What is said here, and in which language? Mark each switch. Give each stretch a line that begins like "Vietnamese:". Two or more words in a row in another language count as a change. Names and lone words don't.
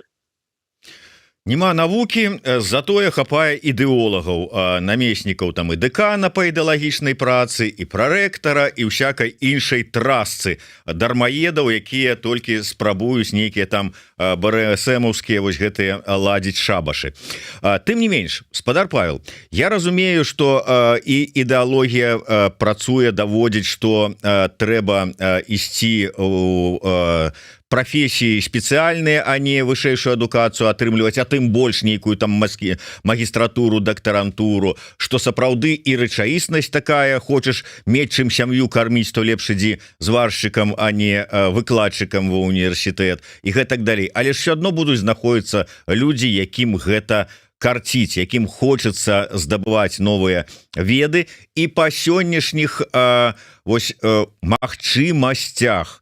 Belarusian: Нема навукі, затое хапае ідэолагаў, намеснікаў там і дэкана па ідэалагічнай працы, і прарэктара, і ўсякай іншай трасцы дармаедаў, якія толькі спрабуюць нейкія там БРСМаўскія вось гэтыя ладзіць шабашы. Тым не менш, спадар Павел, я разумею, што і ідэалогія працуе, даводзіць, што трэба ісці
Russian: у профессии специальные, а не высшую
Belarusian: адукацию атрымліваць, а тым больш нейкую там магістратуру, дактарантуру, што сапраўды і рэчаіснасць такая, хочаш мець чым сям'ю карміць, то лепш ідзі зваршчыкам, а не выкладчыкам ва універсітэт і гэтак далей. Але ж все адно будуць знаходзіцца людзі, якім гэта карціць, якім хочацца здабываць новыя веды, і па сённяшніх магчымасцях.